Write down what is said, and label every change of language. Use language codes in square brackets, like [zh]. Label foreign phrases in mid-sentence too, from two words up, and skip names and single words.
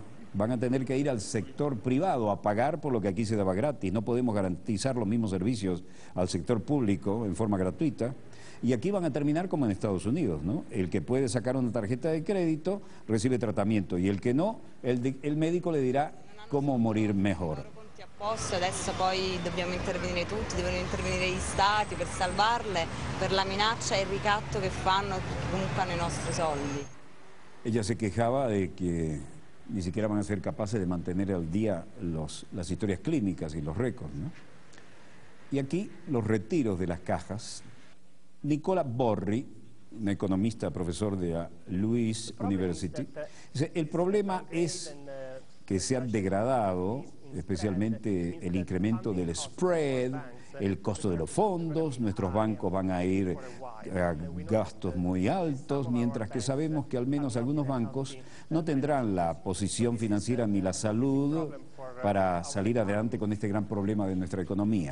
[es] Van a tener que ir al sector privado a pagar por lo que aquí se daba gratis. No podemos garantizar los mismos servicios al sector público en forma gratuita. Y aquí van a terminar como en Estados Unidos, ¿no? El que puede sacar una tarjeta de crédito recibe tratamiento y el que no, el médico le dirá cómo morir mejor. [it] Adesso poi dobbiamo intervenire tutti, devono intervenire gli stati per salvarle, per la minaccia e il ricatto che fanno, che comunque hanno i nostri soldi. [es] Ella se quejaba de que ni siquiera van a ser capaces de mantener al día las historias clínicas y los récords, ¿no? Y aquí los retiros de las cajas. Nicola Borri, un economista, profesor de la Lewis University, dice, el problema es que se han degradado especialmente el incremento del spread, el costo de los fondos, nuestros bancos van a ir a gastos muy altos, mientras que sabemos que al menos algunos bancos no tendrán la posición financiera ni la salud para salir adelante con este gran problema de nuestra economía.